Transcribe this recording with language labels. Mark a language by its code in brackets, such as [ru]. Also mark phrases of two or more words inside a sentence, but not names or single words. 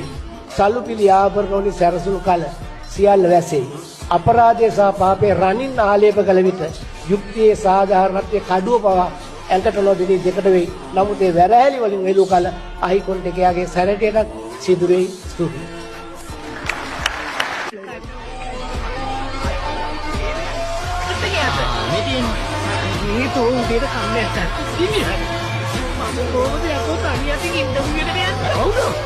[si] සල්ලු පිළි ආභරණ වලින් සැරසුණු කල සියල්ල වැසෙයි. අපරාධය සහ පාපේ රණින් ආලේප කළ විට යුක්තියේ සාධාරණත්වයේ කඩුව පවා ඇඟට නොදෙනී දෙකට වෙයි. නමුත් ඒ වැරහැලි වලින් එළු කල අහිකොන්ට එකයාගේ සැරටයටත් සිදු වෙයි. ස්තුතියි. [id] itu udah kamera kan ini kan masuk ke rumah aku tanya tinggi dong gitu ya